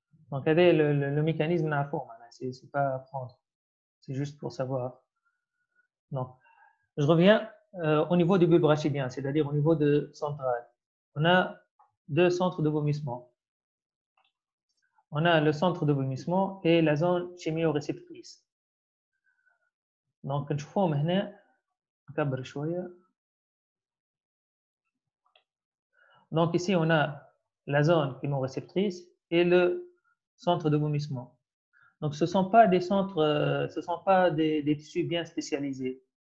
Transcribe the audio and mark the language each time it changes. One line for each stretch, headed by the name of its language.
French: Donc, le mécanisme n'a pas, c'est pas à apprendre, c'est juste pour savoir. Donc, je reviens au niveau du bulbe rachidien, c'est-à-dire au niveau de central. On a deux centres de vomissement. On a le centre de vomissement et la zone chémioréceptrice.
Arabic: Donc, نشوفهم هنا نكبر شوية.
French: Donc, ici, on a la zone chémoréceptrice et le centre de vomissement. Donc, ce ne sont pas des centres, ce sont pas des tissus bien spécialisés.